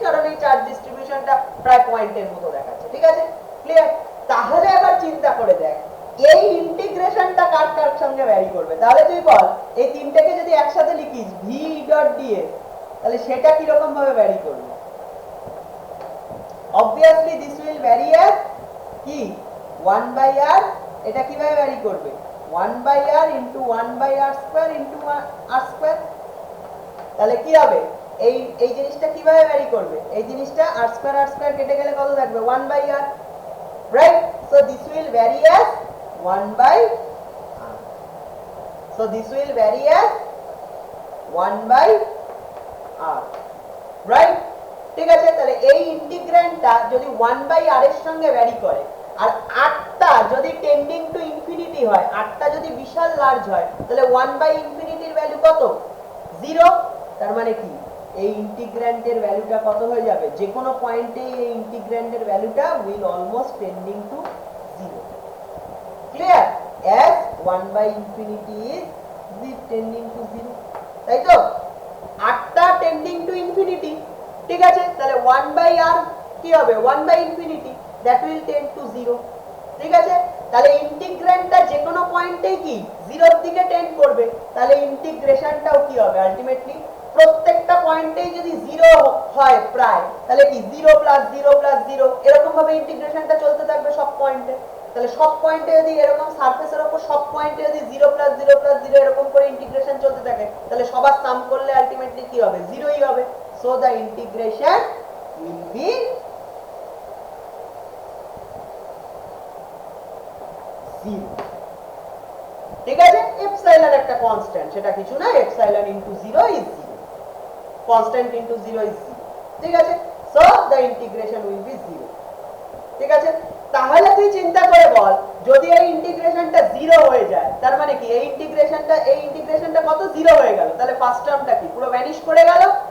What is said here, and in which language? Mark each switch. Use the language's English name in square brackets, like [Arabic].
[Bangla] কারণ এই চার্জ ডিস্ট্রিবিউশনটা প্রায় পয়েন্টের মতো দেখাচ্ছে, ঠিক আছে? ক্লিয়ার? তাহলে আবার চিন্তা করে দেখ, এই ইন্টিগ্রেশনটা কার কার সঙ্গে ভ্যারি করবে? তাহলে তুই বল, এই তিনটাকে যদি একসাথে লিখিস ভি ডট ডিএস, তাহলে সেটা কি রকম ভাবে ভ্যারি করবে? [English] obviously this will vary as কি 1/r। [Bangla] এটা কিভাবে ভ্যারি করবে? 1/r into 1/r² into r²। তাহলে কি হবে? এই জিনিসটা কিভাবে ভ্যারি করবে? এই জিনিসটা r² কেটে গেলে কত থাকবে? [English] 1/r, right? So this will vary as 1/r, so this will vary as 1/r, right? [Bangla] ঠিক আছে? তাহলে এই ইন্টিগ্র্যান্ডটা যদি 1/r এর সঙ্গে ভ্যারি করে, আর আরটা যদি টেন্ডিং টু ইনফিনিটি হয়, আরটা যদি বিশাল লার্জ হয়, তাহলে 1/∞ এর ভ্যালু কত? 0। তার মানে কি এই ইন্টিগ্র্যান্ডের ভ্যালুটা কত হয়ে যাবে? যে কোনো পয়েন্টে এই ইন্টিগ্র্যান্ডের ভ্যালুটা [English] Will almost tending to 0। [Bangla] Clear? [English] as 1/∞ is tending to 0, [Bangla] তাই তো? আরটা টেন্ডিং টু ইনফিনিটি, ঠিক আছে? তাহলে 1/r কি হবে? [English] 1/∞, that will tend to 0, [Bangla] ঠিক আছে? তাহলে ইন্টিগ্র্যান্ডটা যে কোনো পয়েন্টেই কি 0 এর দিকে টেন্ড করবে। তাহলে ইন্টিগ্রেশনটাও কি হবে? আলটিমেটলি প্রত্যেকটা পয়েন্টেই যদি 0 হয় প্রায়, তাহলে কি 0 + 0 + 0 এরকম ভাবে ইন্টিগ্রেশনটা চলতে থাকবে সব পয়েন্টে। তাহলে সব পয়েন্টে যদি এরকম সারফেসের উপর সব পয়েন্টে যদি 0 + 0 + 0 এরকম করে ইন্টিগ্রেশন চলতে থাকে, তাহলে সবার সাম করলে আলটিমেটলি কি হবে? 0ই হবে। [English] So the integration will be 0, [Bangla] ঠিক আছে? এপসাইলন একটা কনস্ট্যান্ট, সেটা কিছু না, এপসাইলন * 0 is 0, কনস্ট্যান্ট * 0 is 0, ঠিক আছে? [English] So the integration will be 0। [Bangla] ঠিক আছে, তাহলে তুই চিন্তা করে বল, যদি এই ইন্টিগ্রেশনটা 0 হয়ে যায় তার মানে কি এই ইন্টিগ্রেশনটা কত 0 হয়ে গেল, তাহলে ফার্স্ট টার্মটা কি পুরো ভ্যানিশ করে গেল।